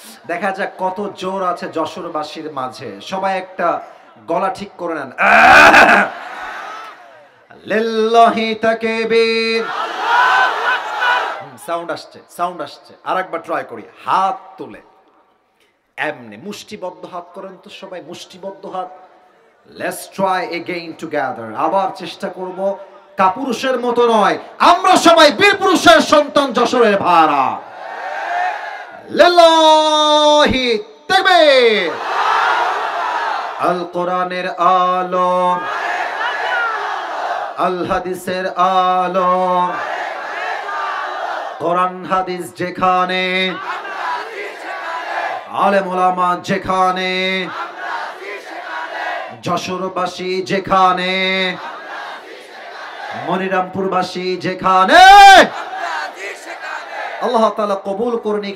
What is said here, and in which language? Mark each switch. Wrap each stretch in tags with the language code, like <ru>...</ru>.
<bn>দেখা যাক কত জোর আছে যশোরবাসীর মাঝে। সবাই একটা গলা ঠিক করে নেন।</bn> <ar>লিল্লাহি তাকবীর। আল্লাহু আকবার।</ar> <bn>সাউন্ড আসছে, সাউন্ড আসছে। আরেকবার ট্রাই করি। হাত তুলে এমনি মুষ্টিবদ্ধ হাত করেন তো সবাই, মুষ্টিবদ্ধ হাত।</bn> <en>Let's try again together.</en> <bn>আবার চেষ্টা করব, কাপুরুষের মতো নয়, আমরা সবাই বীর পুরুষের সন্তান, যশোরের ভাইরা।</bn> <ar>লিল্লাহি তাকবীর।</ar> <bn>আল কোরআনের আলো, আল হাদিসের আলো, কোরআন হাদিস যেখানে, আলেম ওলামা যেখানে, যশোরবাসী যেখানে, মনিরামপুরবাসী যেখানে, আল্লাহ তাআলা কবুল করুন।</bn>